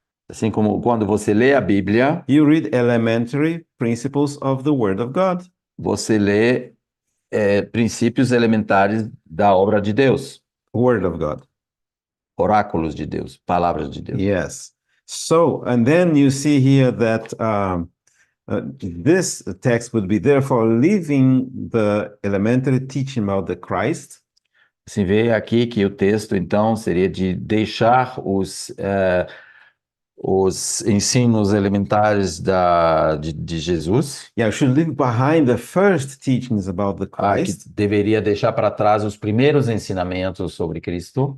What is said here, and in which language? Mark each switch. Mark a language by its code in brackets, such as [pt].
[pt] assim como quando você lê a Bíblia, [en] you read elementary principles of the Word of God. [pt] você lê princípios elementares da obra de Deus, [en] Word of God. [pt] oráculos de Deus, palavras de Deus. [en] Yes. So, and then you see here that this text would be therefore leaving the elementary teaching about the Christ [pt] Se vê aqui que o texto, então, seria de deixar os ensinos elementares de Jesus, [en] Yeah, should leave behind the first teachings about the [pt] que [en] Christ, [pt] deveria deixar para trás os primeiros ensinamentos sobre Cristo,